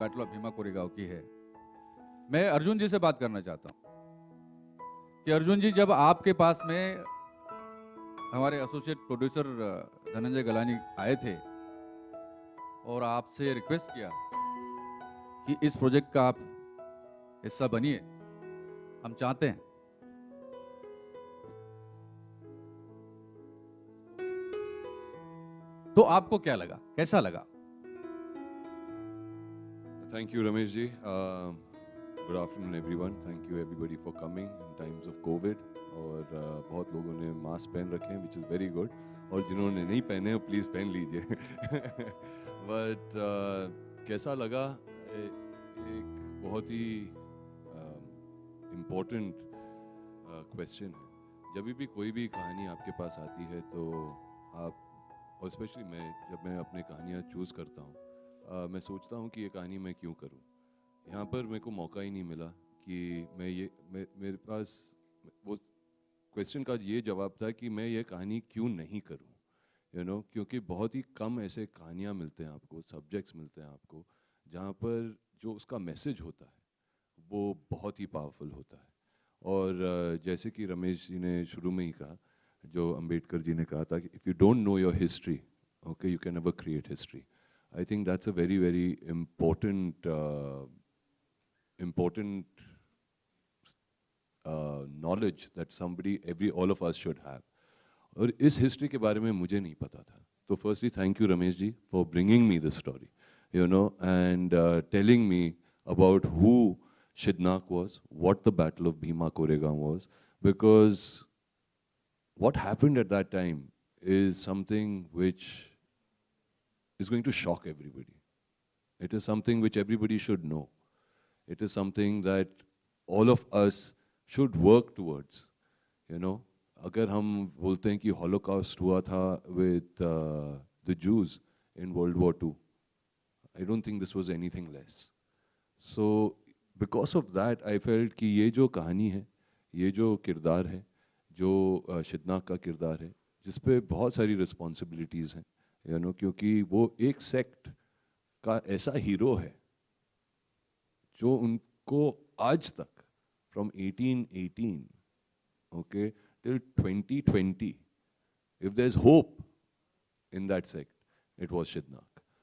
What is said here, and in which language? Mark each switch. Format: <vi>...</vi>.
<hi>Battle of Bhima Koregaon की है। मैं अर्जुन जी से बात करना चाहता हूं कि अर्जुन जी, जब आपके पास में हमारे एसोसिएट प्रोड्यूसर धनंजय गलानी आए थे और आपसे रिक्वेस्ट किया कि इस प्रोजेक्ट का आप हिस्सा बनिए, हम चाहते हैं, तो आपको क्या लगा, कैसा लगा?</hi> <en>Thank you, Ramesh ji. Good afternoon, everyone. Thank you, everybody, for coming in times of COVID.</en> <hi>और बहुत लोगों ने मास्क पहन रखे हैं,</hi> <en>which is very good.</en> <hi>और जिन्होंने नहीं पहने हैं, प्लीज़ पहन लीजिए. But कैसा लगा? एक बहुत ही important question है. जब भी कोई भी कहानी आपके पास आती है तो आप, और स्पेशली जब मैं अपनी कहानियाँ चूज़ करता हूँ, मैं सोचता हूँ कि ये कहानी मैं क्यों करूँ. यहाँ पर मेरे को मौका ही नहीं मिला कि मेरे पास वो क्वेश्चन का ये जवाब था कि मैं ये कहानी क्यों नहीं करूँ, क्योंकि बहुत ही कम ऐसे कहानियाँ मिलते हैं आपको, सब्जेक्ट्स मिलते हैं आपको, जहाँ पर जो उसका मैसेज होता है वो बहुत ही पावरफुल होता है. और जैसे कि रमेश जी ने शुरू में ही कहा, जो अंबेडकर जी ने कहा था कि</hi> <en>If you don't know your history, okay, you can never create history. I think that's a very, very important knowledge that all of us should have.</en> <hi>और इस history के बारे में मुझे नहीं पता था.</hi> <en>तो firstly, thank you, Ramesh ji, for bringing me the story, and telling me about who Shidnak was, what the Battle of Bhima Koregaon was, because what happened at that time is something which is going to shock everybody. It is something which everybody should know. It is something that all of us should work towards.</en> <hi>अगर हम बोलते हैं कि Holocaust हुआ था</hi> <en>with the Jews in World War II, I don't think this was anything less. So because of that, I felt</en> <hi>कि ये जो कहानी है, ये जो किरदार है, जो शिदनाक का किरदार है, जिस पे बहुत सारी रिस्पॉन्सिबिलिटीज़ हैं, क्योंकि वो एक सेक्ट का ऐसा हीरो है जो उनको आज तक</hi> <en>From 1818 okay till 2020, if there is hope in that sect, it was शिदनाक.</en>